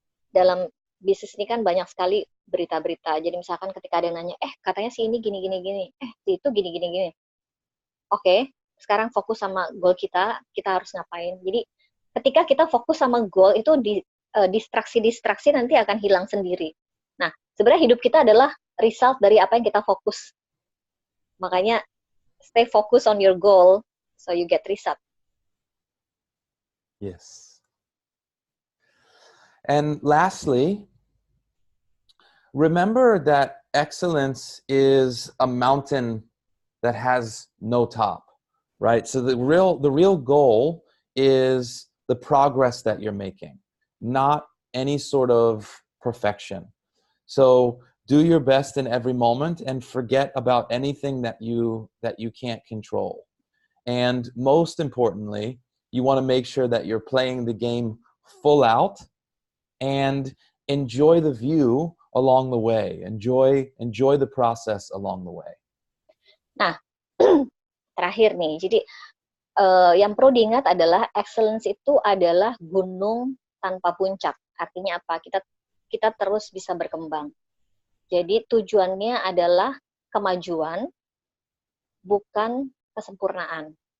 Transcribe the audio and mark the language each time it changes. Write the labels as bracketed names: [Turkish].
[Indonesian] Dalam bisnis ini kan banyak sekali berita-berita. Jadi misalkan ketika ada yang nanya, katanya si ini gini, si itu gini. Oke, sekarang fokus sama goal kita harus ngapain. Jadi ketika kita fokus sama goal itu distraksi-distraksi nanti akan hilang sendiri. Nah, sebenarnya hidup kita adalah result dari apa yang kita fokus. Makanya [English] stay focused on your goal so you get result. Yes. And lastly, remember that excellence is a mountain that has no top, right? So the real goal is the progress that you're making, not any sort of perfection. So do your best in every moment and forget about anything that you can't control. And most importantly, you want to make sure that you're playing the game full out and enjoy the view along the way. Enjoy the process along the way. [Indonesian] Nah, terakhir nih. Jadi yang perlu diingat adalah excellence itu adalah gunung tanpa puncak. Artinya apa? Kita terus bisa berkembang. Jadi tujuannya adalah kemajuan, bukan kesempurnaan.